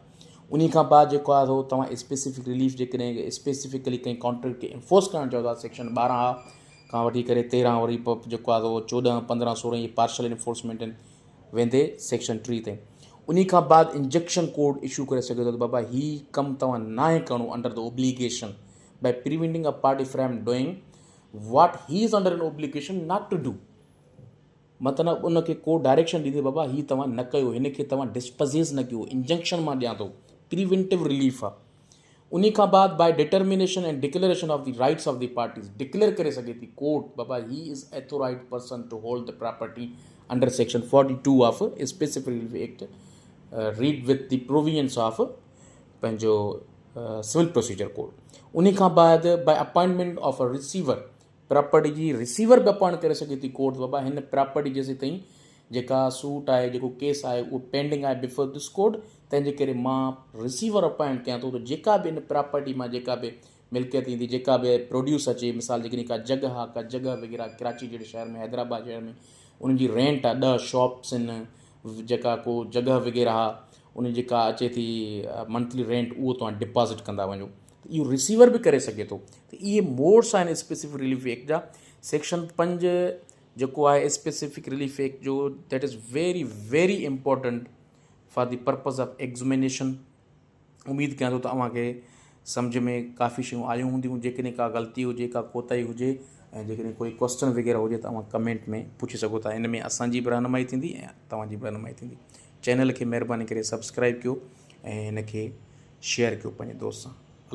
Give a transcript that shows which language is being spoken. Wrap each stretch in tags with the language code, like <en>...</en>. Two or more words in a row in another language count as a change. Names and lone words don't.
<sd>उन खां बाद जेको आहे उहो तव्हां स्पेसिफिक रिलीफ जेकॾहिं स्पेसिफिकली कंहिं कॉन्ट्रैक्ट खे इन्फोर्स करणु चाहो था सेक्शन 12 खां वठी करे 13 वरी जेको आहे उहो 14, 15, 16 इहे</sd> <en>partial enforcement</en> <sd>आहिनि वेंदे सेक्शन 3 ताईं। उन खां बाद</sd> <en>injunction code issue</en> <sd>करे सघे थो त बाबा हीउ कमु तव्हां नाहे करिणो</sd> <en>under the obligation by preventing a party from doing what he is under an obligation not to do।</en> <sd>मतिलबु उनखे को डायरेक्शन ॾींदे बाबा हीउ तव्हां न कयो, हिनखे तव्हां डिस्पजेस न कयो, इंजंक्शन मां ॾियां थो,</sd> <en>preventive relief</en> <sd>आहे। उन खां बाद</sd> <en>by determination and declaration of the rights of the parties</en> <sd>डिक्लेयर करे सघे थी कोर्ट बाबा</sd> <en>he is authorized person to hold the property under section 42 of specific relief act read with the provisions of पंहिंजो civil procedure code।</en> <sd>उन खां बाद</sd> <en>by appointment of a receiver</en> <sd>प्रॉपर्टी जी रिसीवर बि अपॉइंट करे सघे थी कोर्ट बाबा हिन प्रॉपर्टी जेसि ताईं जेका सूट आहे जेको केस आहे उहो पेंडिंग आहे</sd> <en>before this court,</en> <sd>तंहिंजे करे मां रिसीवर अपॉइंट कयां थो त जेका बि इन प्रॉपर्टी मां जेका बि मिल्कियत ईंदी, जेका बि प्रोड्यूस अचे, मिसाल जेकॾहिं का जॻह आहे, का जॻह वग़ैरह कराची जहिड़े शहर में, हैदराबाद शहर में उनजी रेंट आहे, 10 शॉप्स आहिनि, जेका को जॻह वग़ैरह आहे उन जेका अचे थी</sd> <en>monthly rent</en> <sd>उहो तव्हां डिपॉज़िट कंदा वञो, इहो रिसीवर बि करे सघे थो। त इहे मोड्स आहिनि स्पेसिफिक रिलीफ एक्ट जा। सेक्शन 5 जेको आहे स्पेसिफिक रिलीफ एक्ट जो</sd> <en>that is very very important for the purpose of examination.</en> <sd>उमेदु कयां थो त तव्हांखे सम्झ में काफ़ी शयूं आयूं हूंदियूं। जेकॾहिं का ग़लती हुजे, का कोताही हुजे ऐं जेकॾहिं कोई क्वेश्चन वग़ैरह हुजे त तव्हां कमेंट में पुछी सघो था। इन में असांजी बि रहनुमाई थींदी ऐं तव्हांजी बि रहनुमाई थींदी। चैनल खे महिरबानी करे सब्सक्राइब कयो ऐं हिन खे शेयर कयो पंहिंजे दोस्त सां।</sd>